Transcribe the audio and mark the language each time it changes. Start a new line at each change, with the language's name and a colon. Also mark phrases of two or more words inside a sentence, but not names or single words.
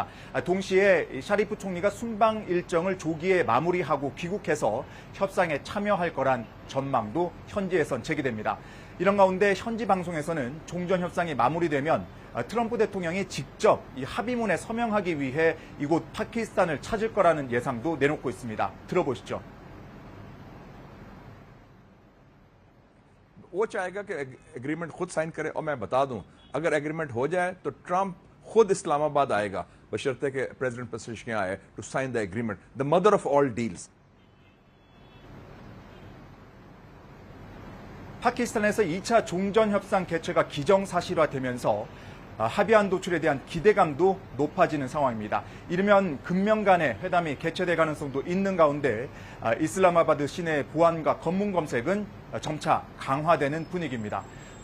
Korean: 동시에 샤리프 총리가 순방 일정을 조기에 마무리하고 귀국해서 협상에 참여할 거란 전망도 현지에선 제기됩니다. 이런 가운데 현지 방송에서는 종전 협상이 마무리되면 트럼프 대통령이 직접 이 합의문에 서명하기 위해 이곳 파키스탄을 찾을 거라는 예상도 내놓고 있습니다. 들어보시죠.
Urdu: وہ چاہے گا کہ ایگریمنٹ خود سائن کرے اور میں بتا دوں اگر ایگریمنٹ ہو جائے تو ٹرمپ خود اسلام آباد آئے گا بشرطے کہ پریزیڈنٹ پزشکیان آئے
English: to sign the agreement the mother of all deals
Korean: 파키스탄에서 2차 종전 협상 개최가 기정사실화되면서 합의안 도출에 대한 기대감도 높아지는 상황입니다. 이르면 금명 간의 회담이 개최될 가능성도 있는 가운데 이슬라마바드 시내 보안과 검문 검색은 점차 강화되는 분위기입니다.